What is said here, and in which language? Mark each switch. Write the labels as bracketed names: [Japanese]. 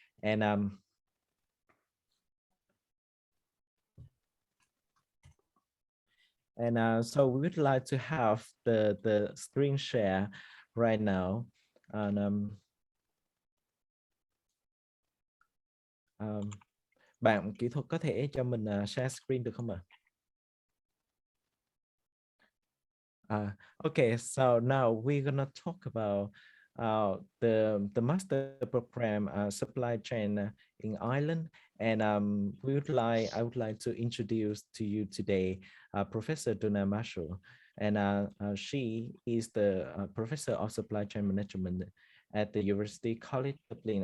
[English] And so we would like to have the screen share right now. And [Vietnamese] bạn kỹ thuật có thể cho mình share screen được không ạ? [English] Okay, so now we're gonna talk about the master program supply chain in Ireland, and I would like to introduce to you today Professor Donna Marshall, and she is the professor of supply chain management at the University College Dublin.